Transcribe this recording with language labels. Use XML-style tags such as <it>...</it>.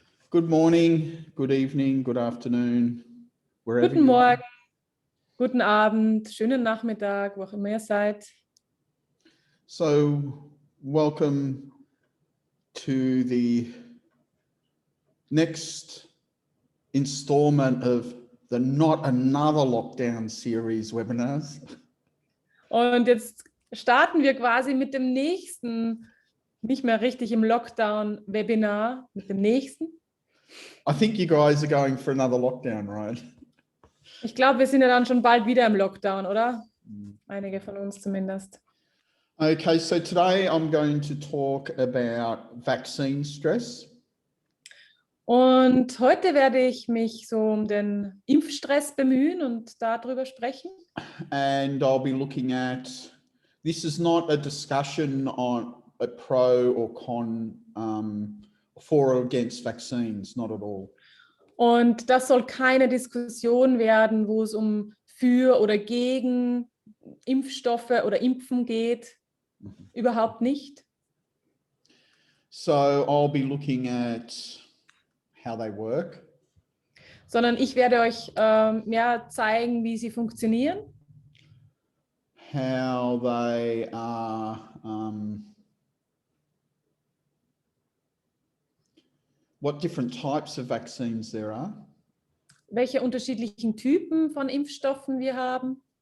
<en>Good morning, good evening, good afternoon, wherever</en> <de>Guten</de> <en>you are.</en> <de>Morgen, guten Abend, schönen Nachmittag, wo auch immer ihr seid.</de> <en>So, welcome to the next installment of the Not Another Lockdown series webinars.</en> <de>Und jetzt starten wir quasi mit dem nächsten, nicht mehr richtig im Lockdown-Webinar, mit dem nächsten.</de> <en>I think you guys are going for another lockdown, right?</en> <de>Ich glaube, wir sind ja dann schon bald wieder im Lockdown, oder? Einige von uns zumindest.</de> <en>Okay, so today I'm going to talk about vaccine stress.</en> <de>Und heute werde ich mich so um den Impfstress bemühen und darüber sprechen.</de> <en>And I'll be looking at, this is not a discussion on a pro or con for or against vaccines, not at all.</en> <de>Und das soll keine Diskussion werden, wo es um für oder gegen Impfstoffe oder Impfen geht. Überhaupt nicht.</de> <en>So I'll be looking at how they work.</en> <de>Sondern ich werde euch mehr zeigen, wie sie funktionieren.</de> <en>How they are, what different types of vaccines there are.</en> <de>Welche unterschiedlichen Typen von Impfstoffen wir haben.</de>